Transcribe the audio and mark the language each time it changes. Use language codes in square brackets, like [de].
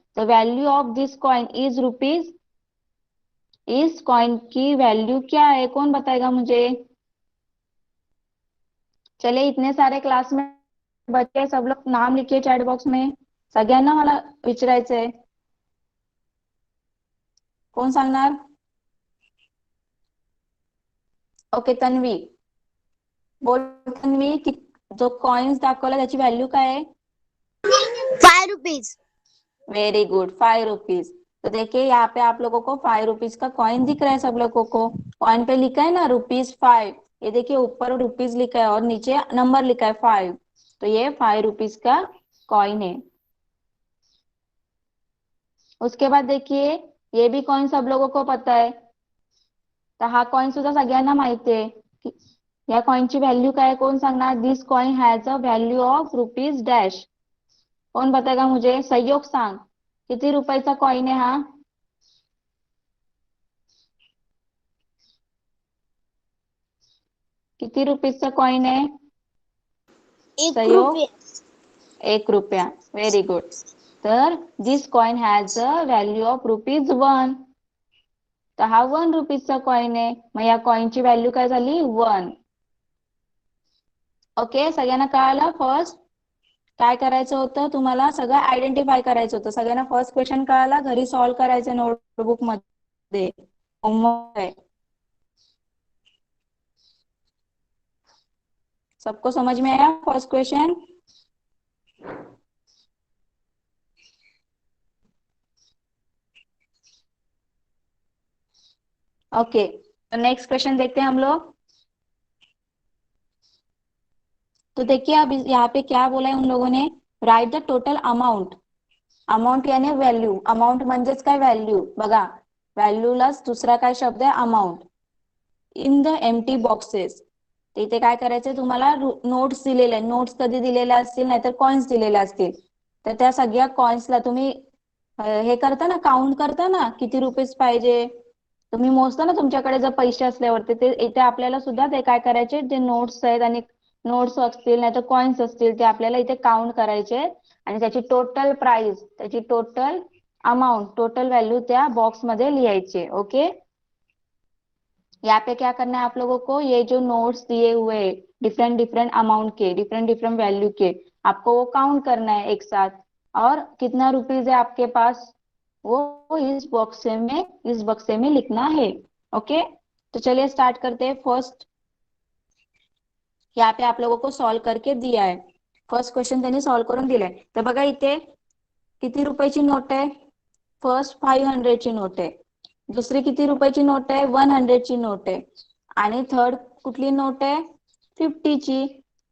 [hi] तो [en] value of this coin is rupees, [hi] इस coin की वैल्यू क्या है, कौन बताएगा मुझे? चलिए इतने सारे क्लास में बच्चे सब लोग नाम लिखिए चैट बॉक्स में, [mr] सगळ्यांना मला विचारायचंय, कोण सांगणार? ओके तन्वी, बोल तन्वी की जो कॉइन्स दाखवला त्याची व्हॅल्यू काय आहे? [en] 5 rupees. Very good, 5 rupees. [hi] तो देखिए यहाँ पे आप लोगों को 5 रुपीज का कॉइन दिख रहा है सब लोगों को, कॉइन पे लिखा है ना ₹5, ये देखिए ऊपर रुपीज लिखा है और नीचे नंबर लिखा है 5, तो ये 5 रुपीज का कॉइन है। उसके बाद देखिए ये भी कॉइन सब लोगों को पता है, [mr] तर हा कॉइन सुद्धा सगळ्यांना माहिती आहे की या कॉइनची व्हॅल्यू काय आहे, कोण सांगणार? [en] this coin has a value of rupees dash, [hi] कौन बताएगा मुझे? [mr] सहयोग सांग, किती रुपयाचा कॉइन आहे हा? किती रुपीजचा कॉइन आहे? 1 सहयोग, रुपया. 1 रुपया, व्हेरी गुड। तर [en] this coin has a value of ₹1, [mr] तर हा 1 रुपीजचा कॉइन आहे, मग या कॉइनची व्हॅल्यू काय झाली? 1। ओके सगळ्यांना कळालं? फर्स्ट काय करायचं होतं, तुम्हाला सगळं आयडेंटिफाय करायचं होतं, सगळ्यांना फर्स्ट क्वेश्चन कळाला, घरी सॉल्व्ह करायचं नोटबुक मध्ये, होमवर्क आहे। [hi] सबको समझ में आया फर्स्ट क्वेश्चन? ओके तो नेक्स्ट क्वेश्चन देखते हैं हम लोग। तो देखिए अब यहाँ पे क्या बोला है उन लोगों ने, [en] right the total amount, [hi] amount यानी व्हॅल्यू, [mr] अमाउंट म्हणजेच काय व्हॅल्यू, बघा व्हॅल्यूलाच दुसरा काय शब्द आहे amount, [en] In the empty boxes. [mr] इथे काय करायचंय तुम्हाला, नोट्स दिलेले, नोट्स कधी दिलेल्या असतील नाहीतर कॉइन्स दिलेल्या असतील, तर त्या सगळ्या कॉइन्सला तुम्ही हे करता ना, काउंट करता ना किती रुपीज पाहिजे, तुम्ही मोजता ना तुमच्याकडे जर पैसे असल्यावरती, ते इथे आपल्याला सुद्धा ते काय करायचे, जे नोट्स आहेत आणि नोट्स असतील नाहीतर कॉइन्स असतील ते आपल्याला इथे काउंट करायचे आणि त्याची टोटल प्राइस, त्याची टोटल अमाउंट, टोटल व्हॅल्यू त्या बॉक्स मध्ये लिहायचे। [hi] ओके यहाँ पे क्या करना है आप लोगों को, ये जो नोट्स दिए हुए डिफरेंट डिफरेंट अमाउंट के, डिफरेंट डिफरेंट वैल्यू के, आपको वो काउंट करना है एक साथ, और कितना रुपीज है आपके पास वो इस बक्से में लिखना है। ओके तो चलिए स्टार्ट करते हैं। फर्स्ट यहाँ पे आप लोगों को सॉल्व करके दिया है, [mr] फर्स्ट क्वेश्चन त्यांनी सॉल्व करून दिलाय, तर बघा इथे किती रुपयाची नोट आहे, फर्स्ट 500 ची नोट आहे, दुसरी किती रुपयाची नोट आहे, 100 ची नोट आहे, आणि थर्ड कुठली नोट आहे, 50 ची।